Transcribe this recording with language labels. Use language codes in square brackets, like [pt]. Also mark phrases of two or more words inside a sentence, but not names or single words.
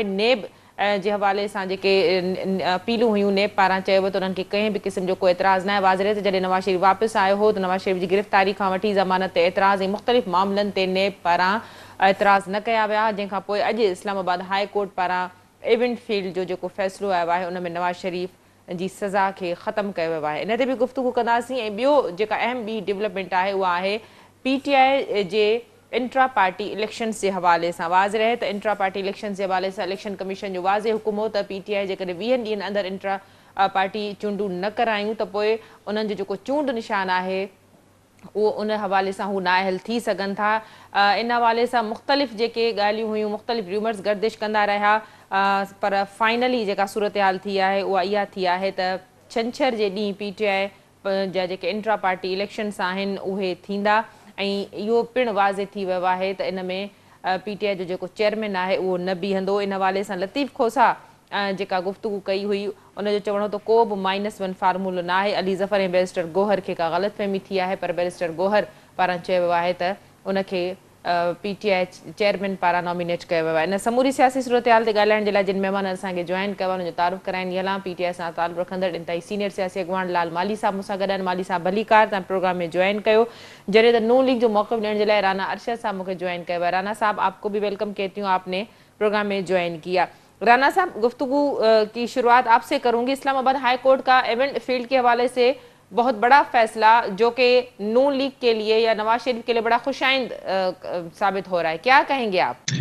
[sd] नेब जे हवाले सां जेके अपीलूं हुयूं नेब पारां चयो वियो त उन्हनि खे कंहिं बि क़िस्म जो कोई एतिराज़ न आहे। वाज़ रहे त जॾहिं नवाज़ शरीफ वापसि आयो हो त नवाज़ शरीफ जी गिरफ़्तारी खां वठी ज़मानत ते एतिराज़ ऐं मुख़्तलिफ़ मामलनि ते नेब पारां एतिराज़ न कया विया, जंहिंखां पोइ अॼु इस्लामाबाद [en] High Court [sd] पारां एवेंट फील्ड जो जेको फ़ैसिलो आयो आहे उन में नवाज़ शरीफ जी सज़ा के ख़त्म किया वियो आहे। इन ते बि गुफ्तगू कंदासीं। ऐं ॿियो जेका अहम ॿी डेवलपमेंट आहे उहा आहे PTI जे [en] intra party elections [ur] کے حوالے سے. [sd] वाज़ रहे तो [en] intra party elections [ur] کے حوالے سے [sd] इलेक्शन कमीशन जो वाज़े हुकुम हो त PTI जेकॾहिं 20 ॾींहंनि अंदर [en] intra party [sd] चूंडूं न करायूं त पोइ उन्हनि जो जेको चूंड निशान आहे वो उन हवाले से हू नाअहल थी सकन था। इन हवाले से मुख़्तलिफ़ जेके ॻाल्हियूं हुयूं, मुख़्तलिफ़ रूमर्स गर्दिश कंदा रहा, पर फाइनली जेका सूरत हाल थी है उहा इहा थी है त छंछर जे ॾींहुं PTI जा जेके [en] intra party elections [sd] आहिनि उहे थींदा। ऐं इहो पिणु वाज़े थी वियो आहे त इन में PTI जो जेको चेयरमैन आहे उहो न बीहंदो। इन हवाले सां लतीफ़ खोसा जेका गुफ्तगू कई हुई उनजो चवण तो को बि -1 फार्मूलो न आहे। अली ज़फ़र ऐं बैरिस्टर गोहर खे का ग़लतफ़हमी थी है, पर बैरिस्टर गोहर पारां चयो वियो आहे त उनखे PTI चेयरमैन पारां नॉमिनेट कयो वियो आहे। इन समूरी सियासी सूरत हाल ते ॻाल्हाइण जे लाइ जिन महिमान असांखे जॉइन कयो आहे उनजो तारुफ़ कराइण हलां। PTI सां ताल्लुक़ रखंदड़ इंतहाई सीनियर सियासी अॻवान लाल माली साहब मूंसां गॾु आहिनि। माली साहब भली कार तव्हां प्रोग्राम में जॉइन कयो। जॾहिं त नून लीग जो मौक़िफ़ ॾियण जे लाइ राना अरशद साहब मूंखे जॉइन कयो है। [ur] رانا صاحب آپ کو بھی ویلکم کہتی ہوں، آپ نے پروگرام میں جوائن کیا. رانا صاحب گفتگو کی شروعات آپ سے کروں گی. اسلام آباد [en] High Court [ur] کا ایونٹ فیلڈ کے حوالے سے بہت بڑا فیصلہ جو کہ نون لیگ کے لیے یا نواز شریف کے لیے بڑا خوش آئند ثابت ہو رہا ہے، کیا کہیں گے آپ?